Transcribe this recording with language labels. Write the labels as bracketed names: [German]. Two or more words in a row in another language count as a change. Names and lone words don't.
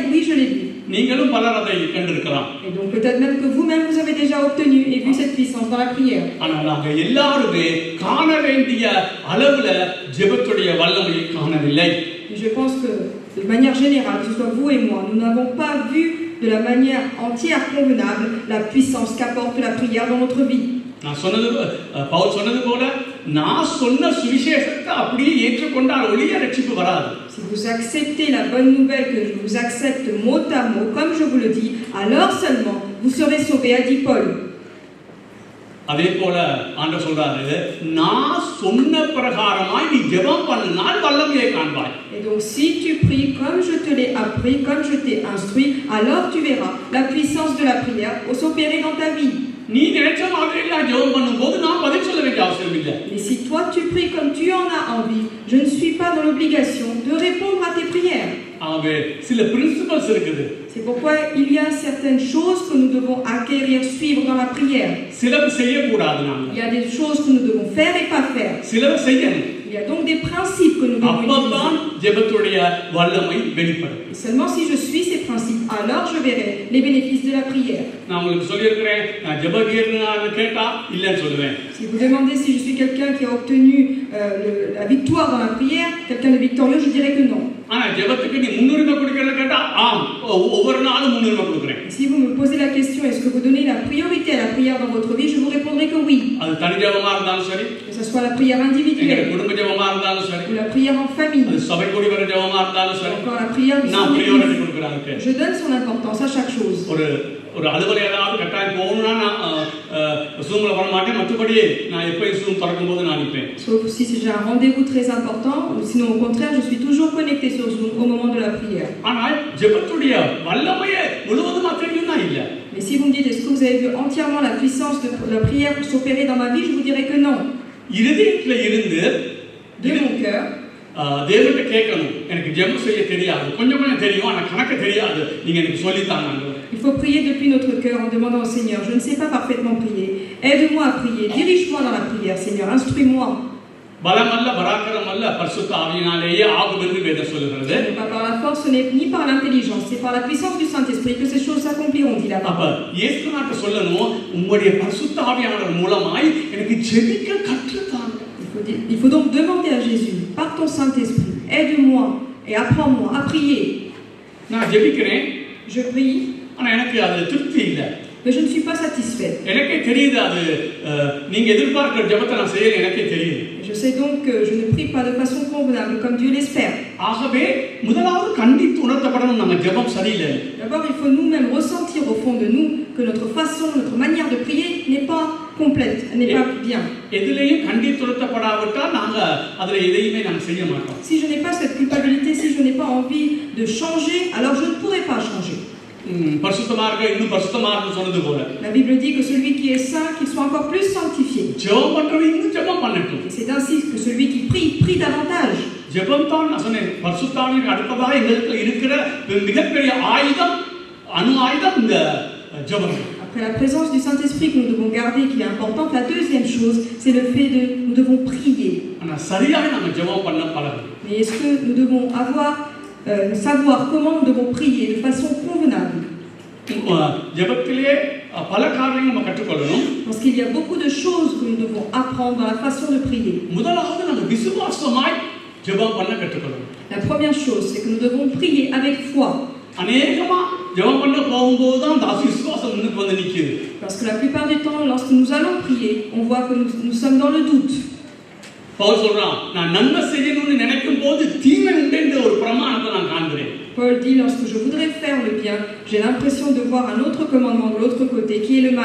[French] Oui, je l'ai vu. [Tamil] நீங்களும் பலர் அதை கண்டிருக்கலாம். [French] Et donc peut-être même que vous-même vous avez déjà obtenu et vu cette puissance dans la prière. [Tamil] ஆனால் நாங்க எல்லாருமே காண வேண்டிய அளவுல ஜெபத்துடைய வல்லமையை காணவில்லை. [French] Je pense que de manière générale, que ce soit vous et moi, nous n'avons pas vu de la manière entière convenable la puissance qu'apporte la prière dans notre vie. [Tamil] நான் சொன்னது பவுல் சொன்னது போல நான் சொன்ன சுவிசேஷத்தை அப்படியே ஏற்றுக்கொண்டால் ஒளிய ரட்சிப்பு வராது. [French] Si vous acceptez la bonne nouvelle que je vous accepte mot à mot comme je vous le dis, alors seulement vous serez sauvés, a dit Paul. [Tamil] அதே போல ஆண்டவர் சொல்றாரு, நான் சொன்ன பிரகாரமாய் நீ ஜெபம் பண்ணினால் வல்லமையை காண்பாய். [French] Et donc si tu pries comme je te l'ai appris, comme je t'ai instruit, alors tu verras la puissance de la prière s'opérer dans ta vie. [Tamil] நீ நினைச்ச மாதிரி நான் ஜெபம் பண்ணும்போது நான் பதில் சொல்ல வேண்டிய அவசியம் இல்லை. [French] Mais si toi tu pries comme tu en as envie, je ne suis pas dans l'obligation de répondre à tes prières. [Tamil] ஆகவே சில பிரின்சிபல்ஸ் இருக்குது. [French] C'est pourquoi il y a certaines choses que nous devons acquérir, suivre dans la prière. [Tamil] சிலது செய்யக்கூடாது நாங்க. [French] Il y a des choses que nous devons faire et pas faire. [Tamil] சிலது செய்யணும். [French] Il y a donc des principes que nous devons [Tamil] அப்பதான் ஜெபத்துடைய வல்லமை வெளிப்படும். [French] Seulement si je suis ces principes, alors je verrai les bénéfices de la prière. [Tamil] நான் உங்களுக்கு சொல்லியிருக்கிறேன், நான் ஜெபகீர்னு கேட்டா இல்லைன்னு சொல்லுவேன். [French] Si vous demandez si je suis quelqu'un qui a obtenu la victoire dans la prière, quelqu'un de victorieux, je dirais que non. [Tamil] ஆனா ஜெபத்துக்கு நீ முன்னுரிமை கொடுக்கறத கேட்டா ஆம், ஒவ்வொரு நாளும் முன்னுரிமை கொடுக்கிறேன். [French] Si vous me posez la question, est-ce que vous donnez la priorité à la prière dans votre vie, je vous répondrai que oui. [Tamil] அது தனி ஜெபமா இருந்தாலும் சரி, [French] Que ce soit la prière individuelle, [Tamil] குடும்ப ஜெபமா இருந்தாலும் சரி, [French] ou la prière en famille, [Tamil] அது சபை கூடி வர ஜெபமா இருந்தாலும் சரி, [French] encore la prière du [Tamil] நான் [French] Saint-Esprit. [Tamil] பிரியாரிட்டி கொடுக்கறாங்க. [French] Je donne son importance à chaque chose. [Tamil] ஒரு அலுவலகம் ஏதாவது கட்டாயம் போகணும்னா நான் Zoomல வர மாட்டேன், மற்றபடி நான் எப்பவும் Zoom திறக்கும்போது நான் நிற்பேன். [French] Sauf si j'ai un rendez-vous très important, ou sinon au contraire, je suis toujours connecté sur Zoom au moment de la prière. [Tamil] ஆனால் ஜெபத்துடைய வல்லமையே முழுவதுமா தெரியும்னா இல்ல. [French] Mais si vous me dites, est-ce que vous avez vu entièrement la puissance de la prière s'opérer dans ma vie, je vous dirais que non. [Tamil] இருதயத்துல இருந்து [French] De mon cœur, [Tamil] தேவன்கிட்ட கேட்கணும், எனக்கு ஜெபம் செய்ய தெரியாது, கொஞ்சம் தெரியும், ஆனா கணக்கு தெரியாது, நீங்க எனக்கு சொல்லித்தாங்க. [French] il faut prier depuis notre cœur en demandant au Seigneur, je ne sais pas parfaitement prier, aide-moi à prier, dirige-moi dans la prière, Seigneur, instruis-moi. [Tamil] பலம் அல்ல பராக்கிரம் அல்ல பரிசுத்த ஆவியினாலேயே ஆகும் என்று வேதம் சொல்லுகிறது. [French] Ce n'est pas par la force, ce n'est ni par l'intelligence, c'est par la puissance du Saint-Esprit que ces choses s'accompliront, dit la [Tamil] அப்ப [French] parole. [Tamil] இயேசுநாட்ட சொல்லணும், உங்களுடைய பரிசுத்த ஆவியானவர் மூலமாய் எனக்கு ஜெபிக்க கற்றுத்தாங்க. [French] Il faut donc demander à Jésus, par ton Saint-Esprit, aide-moi et apprends-moi à prier. [Tamil] நான் ஜெபிக்கிறேன், [French] Je prie, [Tamil] ஆனா எனக்கு அது திருப்தி இல்லை. [French] mais je ne suis pas satisfait. [Tamil] எனக்கே தெரியுது அது நீங்க எதிர்பார்க்கிற ஜெபத்தை நான் செய்யல, எனக்கே தெரியுது. [French] Je sais donc que je ne prie pas de façon convenable comme Dieu l'espère. [Tamil] ஆகவே முதலாவது கண்டித்து உணர்த்தப்படணும் நம்ம ஜெபம் சரியில்லை. [French] D'abord, il faut nous-mêmes ressentir au fond de nous que notre façon, notre manière de prier n'est pas complète, n'est pas bien. [Tamil] எதிலேயும் கண்டித்து உணர்த்தப்படாவிட்டால் நாங்க அதுல எதையுமே நாம செய்ய மாட்டோம். [French] Si je n'ai pas cette culpabilité, si je n'ai pas envie de changer, alors je ne pourrai pas changer. [Tamil] பரிசுத்தமாக இன்னும் பரிசுத்தமாக சொன்னது போல [French] La Bible dit que celui qui est saint, qu'il soit encore plus sanctifié. [Tamil] ஜெபம் பண்றவன் இன்னும் ஜெபம் பண்ணட்டும். [French] C'est ainsi que celui qui prie, prie davantage. [Tamil] ஜெபம் தான் நான் சொன்னேன், பரிசுத்தாவின் அடுத்ததாக எங்களுக்கு இருக்கிற மிகப்பெரிய ஆயுதம், அணு ஆயுதம் இந்த ஜெபம். [French] Après la présence du Saint-Esprit que nous devons garder, qui est importante, la deuxième chose, c'est le fait de nous devons prier. [Tamil] ஆனா சரியாக நம்ம ஜெபம் பண்ண பழகணும். [French] Mais est-ce que nous devons savoir comment nous devons prier de façon convenable? [Tamil] ஜெபத்திலே பல காரியங்கள் நம்ம கற்றுக்கொள்ளணும். [French] Parce qu'il y a beaucoup de choses que nous devons apprendre dans la façon de prier. [Tamil] முதலாவது நம்ம விசுவாசமாய் ஜெபம் பண்ண கற்றுக்கொள்ளணும். [French] La première chose, c'est que nous devons prier avec foi. [Tamil] அநேகமா ஜெபம் பண்ண போகும்போது தான் அந்த விசுவாசம் முன்னுக்கு வந்து நிக்குது. [French] Parce que la plupart du temps, lorsque nous allons prier, on voit que nous sommes dans le doute. [Tamil] பவுல் சொல்றான், நான் நன்மை செய்யணும்னு நினைக்கும் போது தீமை உண்டென்ற ஒரு பிரமாணத்தை நான் காண்கிறேன். [French] Paul dit, lorsque je voudrais faire le bien, j'ai l'impression de voir un autre commandement de l'autre côté, qui est le mal.